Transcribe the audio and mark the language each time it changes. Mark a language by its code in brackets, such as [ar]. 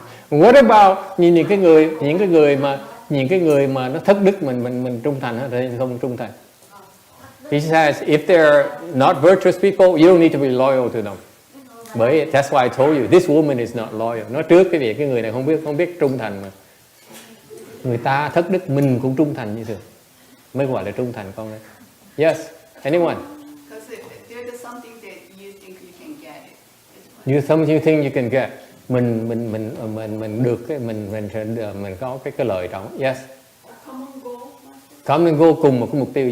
[en] What about [vi] những cái người mà nó thất đức mình trung thành hay không trung thành? [en] He says, if they're not virtuous people, you don't need to be loyal to them. Bởi that's why I told you, this woman is not loyal. [vi] Nói trước cái việc cái người này không biết trung thành mà. Người ta thất đức, mình cũng trung thành như thường. Mới gọi là trung thành con ơi. [en] Yes, anyone? Because there's something that you think you can get it. You think you can get. [vi] Mình được cái mình có cái lợi trọng. [en] Yes. Come and go. Come and go [vi] cùng một cái mục tiêu.